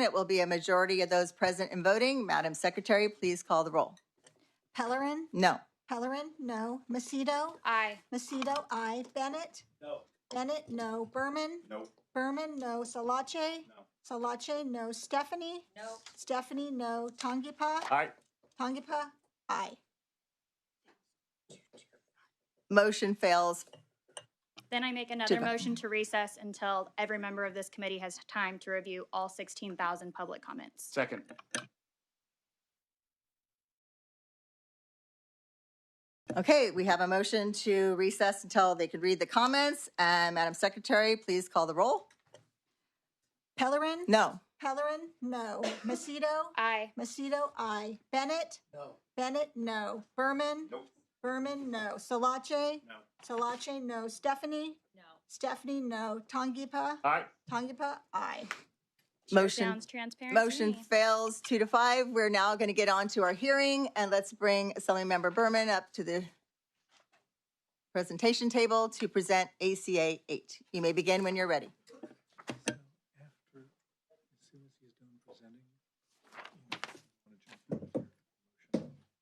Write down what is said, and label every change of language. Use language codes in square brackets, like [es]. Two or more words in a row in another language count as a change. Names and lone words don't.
[en] It will be a majority of those present and voting. Madam Secretary, please call the roll. Pellerin, No. Pellerin, no. Macedo, Aye. Macedo, aye. Bennett, No. Bennett, no. Berman, Nope. Berman, no. Salache, No. Salache, no. Stephanie, No. Stephanie, no. Tongipa, Aye. Tongipa, aye. Motion fails. Then I make another motion to recess until every member of this committee has time to review all 16,000 public comments. Second. Okay, we have a motion to recess until they can read the comments. And Madam Secretary, please call the roll. Pellerin, No. Pellerin, no. Macedo, Aye. Macedo, aye. Bennett, No. Bennett, no. Berman, Nope. Berman, no. Salache, No. Salache, no. Stephanie, No. Stephanie, no. Tongipa, Aye. Tongipa, aye. Chair Motion- sounds transparent to Motion me. fails 2-5. We're now going to get on to our hearing, and let's bring Assemblymember Berman up to the presentation table to present ACA 8. You may begin when you're ready. After, as soon as he's done presenting, you want to jump in with your motion.